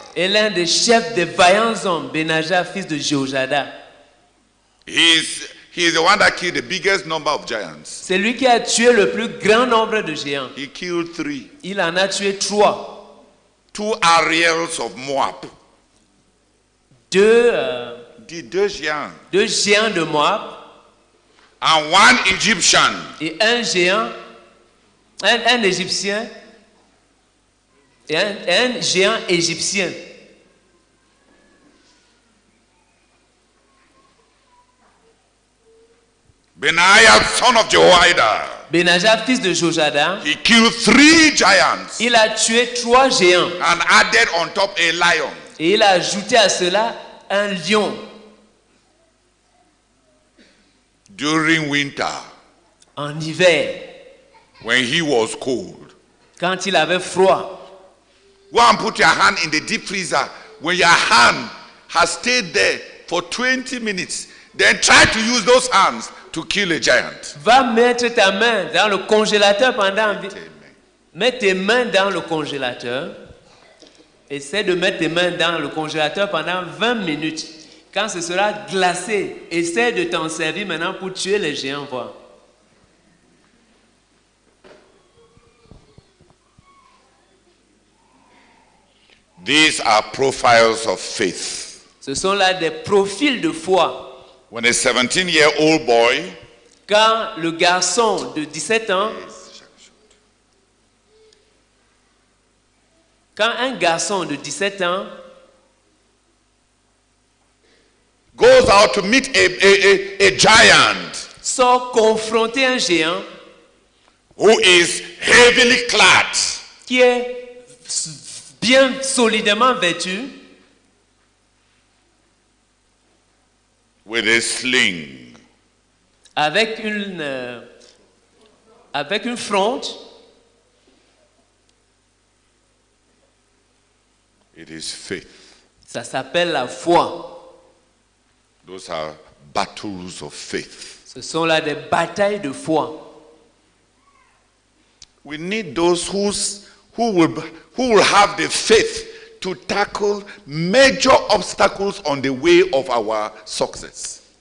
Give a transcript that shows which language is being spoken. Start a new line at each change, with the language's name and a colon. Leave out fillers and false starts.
French: est l'un des chefs des vaillants hommes, Benaja, fils de Jéhojada.
English: He is the one that killed the biggest number of giants.
French: C'est lui qui a tué le plus grand nombre de géants.
English: He killed 3.
French: Il en a tué 3.
English: 2 Ariels of Moab.
French: Deux Géants. géants de Moab
English: And 1 Egyptian.
French: et un géant, un égyptien et un géant égyptien.
English: Benaiah, son of Jehoiada.
French: Benaja, fils de Jojada,
English: He killed 3 giants
French: il a tué 3 géants
English: and added on top a lion.
French: et il a ajouté à cela un lion.
English: During winter,
French: En hiver,
English: when he was cold,
French: quand il avait froid,
English: go and put your hand in the deep freezer. When your hand has stayed there for 20 minutes, then try to use those hands to kill a giant.
French: va mettre ta main dans le congélateur pendant... Mets tes mains dans le congélateur. Essaie de mettre tes mains dans le congélateur pendant 20 minutes. Quand ce sera glacé, essaie de t'en servir maintenant pour tuer les géants. Voir.
English: These are profiles of faith.
French: Ce sont là des profils de foi.
English: When a 17-year-old boy
French: Quand le garçon de 17 ans, quand un garçon de 17 ans
English: goes out to meet a giant
French: sort confronter un géant
English: who is heavily clad,
French: qui est bien solidement vêtu,
English: with a sling,
French: avec une fronde,
English: it is faith.
French: ça s'appelle la foi.
English: Those are battles of faith.
French: Ce sont là des batailles de foi.
English: We need those who will have the faith to tackle major obstacles on the way of our success.